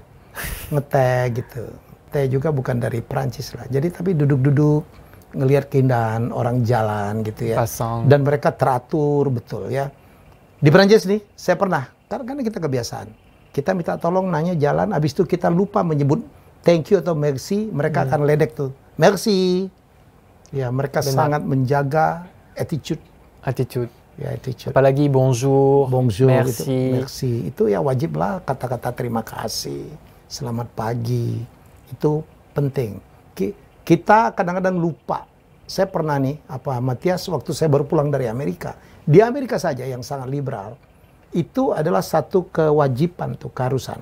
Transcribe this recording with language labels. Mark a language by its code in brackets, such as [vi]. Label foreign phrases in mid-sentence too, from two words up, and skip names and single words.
[id] Ngeteh gitu. Teh juga bukan dari Prancis lah. Jadi tapi duduk-duduk ngelihat keindahan orang jalan gitu ya. Pasang. Dan mereka teratur betul ya. Di Prancis nih, saya pernah. Karena kita kebiasaan. Kita minta tolong nanya jalan, habis itu kita lupa menyebut [en] thank you [id] atau merci, mereka akan ledek tuh. Merci. Ya, mereka sangat menjaga attitude. Attitude. Ya, attitude. Apalagi bonjour, Merci. merci. Merci. Itu ya wajib lah kata-kata terima kasih, selamat pagi. Itu penting. Kita kadang-kadang lupa. Saya pernah nih, Matias, waktu saya baru pulang dari Amerika. Di Amerika saja yang sangat liberal, itu adalah satu kewajiban tuh, keharusan.